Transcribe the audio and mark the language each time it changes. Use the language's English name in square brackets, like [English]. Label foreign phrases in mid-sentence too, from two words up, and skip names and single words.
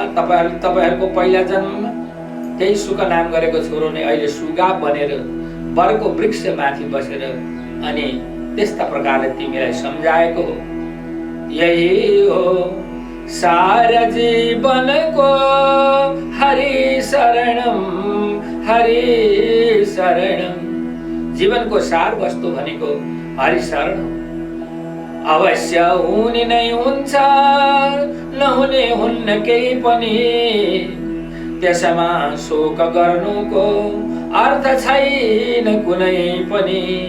[Nepali] तपाईँहरूको पहिला जन्ममा त्यही सुक नाम गरेको छोरो नै अहिले सुगा बनेर वरको वृक्ष माथि बसेर अनि त्यस्ता प्रकारले तिमीलाई सम्झाएको हो। यही हो सारा जीवनको [Sanskrit] हरि शरणम, हरि शरणम। [Nepali] जीवनको सार वस्तु भनेको हरि शरण हो। अवश्य हुने नै हुन्छ, नहुने हुन्न केही पनि, त्यसमा शोक गर्नुको अर्थ छैन कुनै पनि।